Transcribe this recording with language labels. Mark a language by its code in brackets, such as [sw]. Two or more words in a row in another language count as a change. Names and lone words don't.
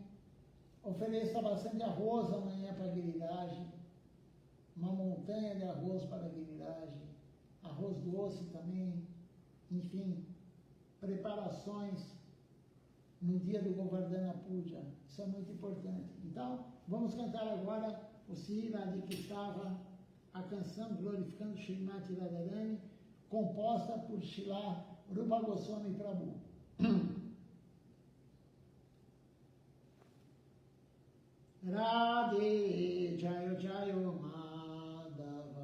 [pt] Ofereça bastante arroz amanhã para Giriraj, uma montanha de arroz para Giriraj, arroz doce também, enfim, preparações no dia do Govardhana Puja, isso é muito importante. Então, vamos cantar agora o Se Radhika Estava, a canção glorificando Shrimati Radharani, composta por Srila Rupa Goswami Prabhu. [sa] राधे जय जय माधव